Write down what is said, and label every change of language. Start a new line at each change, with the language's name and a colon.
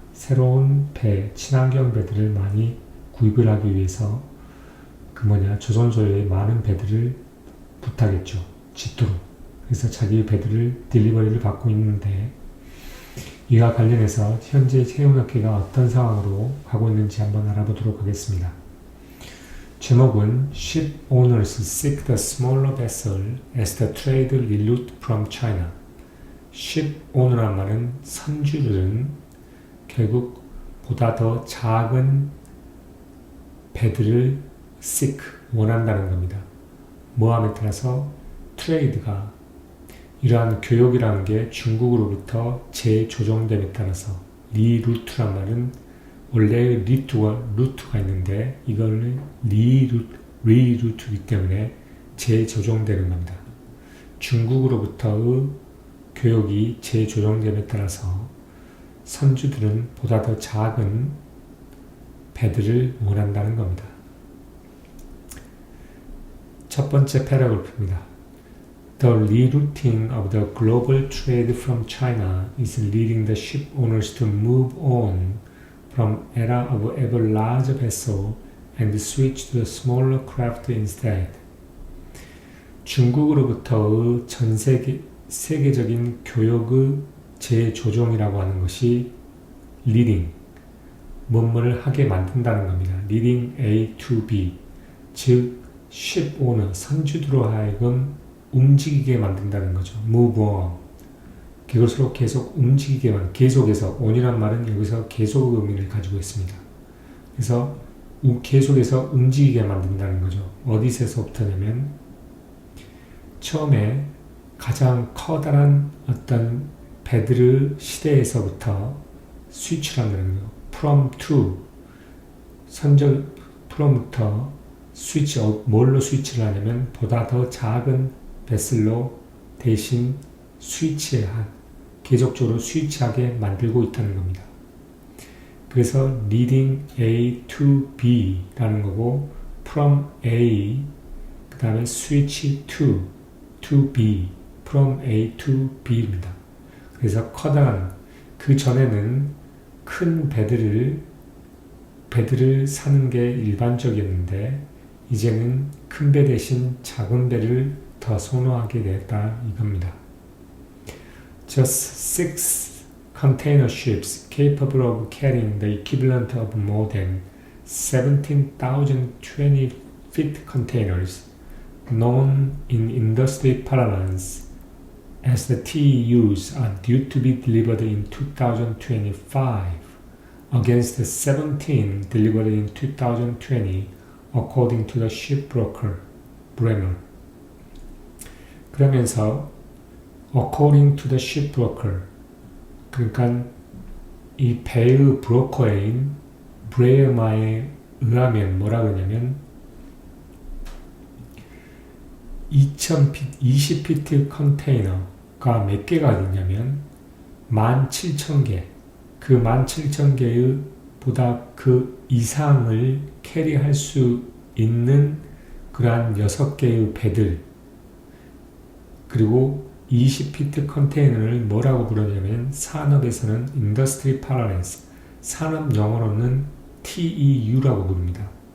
Korean: 새로운 배, 친환경 배들을 많이 구입을 하기 위해서 조선소에 많은 배들을 부탁했죠. 짓도록. 그래서 자기 배들을 딜리버리를 받고 있는데, 이와 관련해서 현재 해운업계가 어떤 상황으로 가고 있는지 한번 알아보도록 하겠습니다. 제목은
English: Ship owners seek the smaller vessel as the trade reroute from China.
Korean: Ship owner란 말은 선주들은 결국 보다 더 작은 배들을 seek, 원한다는 겁니다. 모함에 따라서 트레이드가 이러한 교역이라는 게 중국으로부터 재조정됨에 따라서 리루트란 말은 원래 루트가 있는데 이걸 리루트이기 때문에 재조정되는 겁니다. 중국으로부터의 교역이 재조정됨에 따라서 선주들은 보다 더 작은 배들을 원한다는 겁니다. 첫 번째 패러그래프입니다.
English: The rerouting of the global trade from China is leading the ship owners to move on from era of ever larger vessel and switch to the smaller craft instead.
Korean: 중국으로부터의 전 세계적인 교역의 재조정이라고 하는 것이 leading, 뭐뭐를 하게 만든다는 겁니다.
English: leading A to B,
Korean: 즉 ship owner, 선주들로 하여금 움직이게 만든다는 거죠.
English: move on.
Korean: 그것으로 계속 움직이게만, 계속해서, on이란 말은 여기서 계속 의미를 가지고 있습니다. 그래서 계속해서 움직이게 만든다는 거죠. 어디서부터냐면 처음에 가장 커다란 어떤 배들의 시대에서부터 스위치를 한다는 거예요. from to, from부터 스위치, 뭘로 스위치를 하냐면 보다 더 작은 베슬로 대신 계속적으로 스위치하게 만들고 있다는 겁니다. 그래서
English: leading A to B
Korean: 라는 거고, from A, 그 다음에 switch to B,
English: from A to B
Korean: 입니다. 그래서 커다란, 그 전에는 큰 배들을 사는 게 일반적이었는데, 이제는 큰 배 대신 작은 배를 더 선호하게 됐다 이겁니다.
English: Just 6 container ships capable of carrying the equivalent of more than 17,000 20-feet containers, known in industry parlance as the TEUs, are due to be delivered in 2025, against the 17 delivered in 2020, according to the shipbroker Bremer.
Korean: 그러면서
English: according to the shipbroker,
Korean: 그러니까 이 배의 브로커인 브레어마에 의하면 뭐라 그러냐면 20피트 컨테이너가 몇 개가 있냐면 17,000개, 그 17,000개의 보다 그 이상을 캐리할 수 있는 그러한 6개의 배들, 그리고 20피트 컨테이너를 뭐라고 부르냐면 산업에서는 industry parlance, 산업 용어로는 TEU라고 부릅니다.